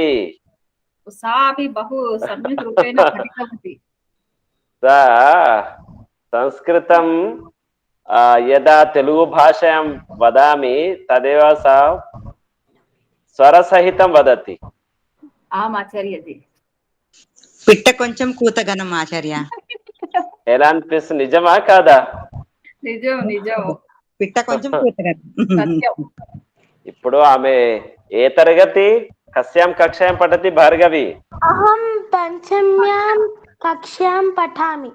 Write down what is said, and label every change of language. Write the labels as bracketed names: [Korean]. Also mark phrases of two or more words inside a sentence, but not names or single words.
[Sanskrit] सा अपि बहु सम्यक् रूपेण पठितवती. सा संस्कृतं यदा तेलुगु भाषायां वदामि तदेव सा स्वरसहितं वदति. आम् आचार्यजी. [Telugu] పిట్ట కొంచెం కూతగనం ఆచార్య. ఎలా అనిపిస్తుంది? నిజమా కాదా? నిజం. పిట్ట కొంచెం పూతగారు. సత్యం. ఇప్పుడు ఆమె ఏ తరగతి? [Sanskrit] కస్యాం కక్షాయం పఠతి భార్గవి? అహం పంచమ్యాం కక్ష్యాం పఠామి.